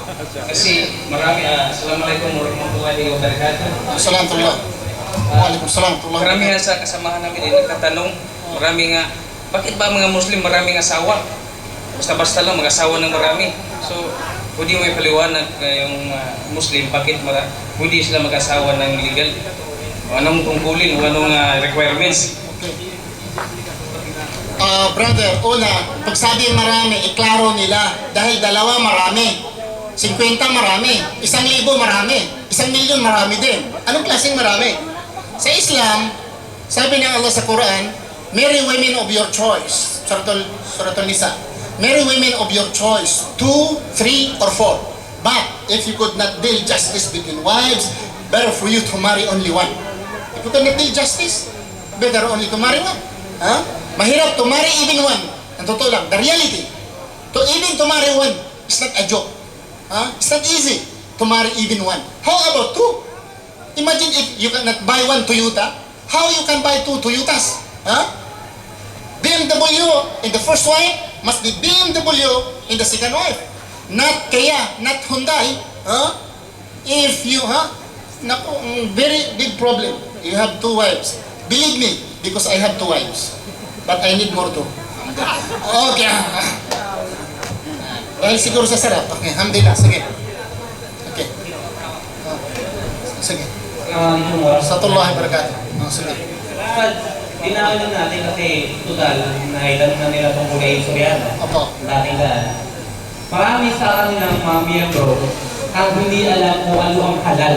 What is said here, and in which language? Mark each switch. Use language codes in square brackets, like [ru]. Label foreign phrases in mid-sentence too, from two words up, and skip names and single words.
[tl] Kasi marami, [ar] السلام عليكم ورحمة الله وبركاته. السلام عليكم. وعليكم السلام. [tl] Marami nga sa kasamahan namin ay nagtatanong, marami nga, bakit ba mga Muslim maraming asawa? Basta-basta lang mag-asawa ng marami. So, pwede mo ipaliwanag yung Muslim, bakit pwede sila mag-asawa ng legal? O anong tungkulin, o anong requirements? Brother, una, pag sabing marami, iklaro nila. Dahil dalawa marami. 50 marami. 1,000 marami. 1,000,000 marami din. Anong klaseng marami? Sa Islam, sabi ng Allah sa Quran, [en] marry women of your choice. [tl] Suratul Nisa. [en] Marry women of your choice. 2, 3, or 4. But, if you could not deal justice between wives, better for you to marry only one. If you cannot deal justice, better only to marry one. Huh? Mahirap to marry even one. [tl] Ang totoo lang, [en] the reality. Even to marry one, it's not a joke. It's not easy to marry even one. How about 2? Imagine if you cannot buy one Toyota, how you can buy 2 Toyotas? BMW in the first wife must be BMW in the second wife. Not Kia, not Hyundai. If you, naku, very big problem. You have 2 wives. Believe me, because I have 2 wives. But I need more too. Okay. Well, [tl] siguro sa sarap. Okay, alhamdulillah. Sige. Okay. Sige. Satullah barakatuh. Sige. Dinaanan natin kasi total na ilan na nila itong kulay Soriano. Opo. Dating daan. Marami sa kanilang mga miyembro ang hindi alam kung ano ang halal.